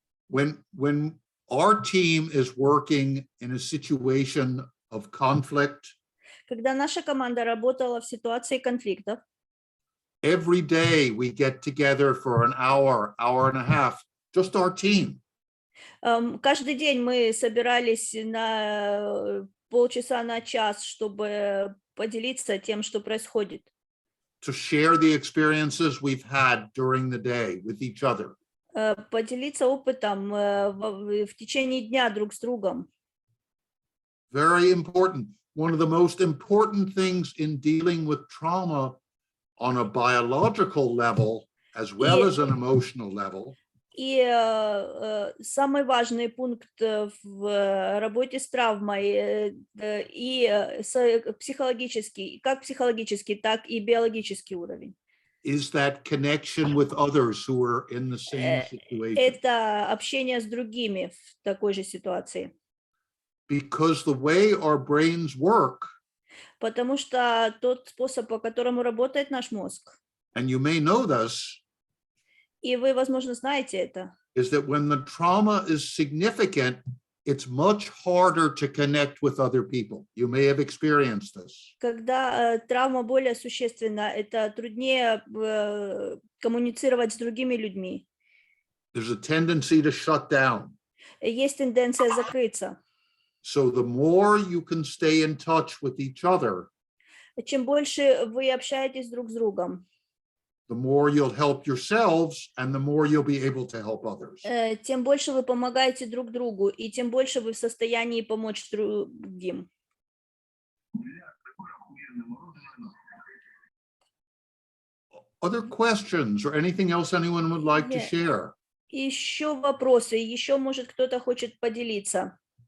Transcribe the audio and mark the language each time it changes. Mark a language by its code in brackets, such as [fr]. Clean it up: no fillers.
[en] When our team is working in a situation of conflict, [ru] Когда наша команда работала в ситуации конфликтов, [en] every day we get together for an hour, hour and a half, just our team. [ru] каждый день мы собирались на полчаса, на час, чтобы поделиться тем, что происходит. [en] To share the experiences we've had during the day with each other. [ru] Поделиться опытом в течение дня друг с другом. [en] Very important. One of the most important things in dealing with trauma on a biological level, as well as an emotional level, [ru] И самый важный пункт в работе с травмой и психологический, как психологический, так и биологический уровень. [en] is that connection with others who are in the same situation. [ru] Это общение с другими в такой же ситуации. [en] Because the way our brains work, [ru] Потому что тот способ, по которому работает наш мозг, [en] and you may know this, [ru] и вы, возможно, знаете это, [en] is that when the trauma is significant, it's much harder to connect with other people. You may have experienced this. [ru] когда травма более существенна, это труднее коммуницировать с другими людьми. [en] There's a tendency to shut down. [ru] Есть тенденция закрыться. [en] So the more you can stay in touch with each other, [ru] Чем больше вы общаетесь друг с другом, [en] the more you'll help yourselves and the more you'll be able to help others. [ru] тем больше вы помогаете друг другу, и тем больше вы в состоянии помочь другим. [en] Other questions or anything else anyone would like to Yeah. share? [ru] Еще вопросы, еще, может, кто-то хочет поделиться.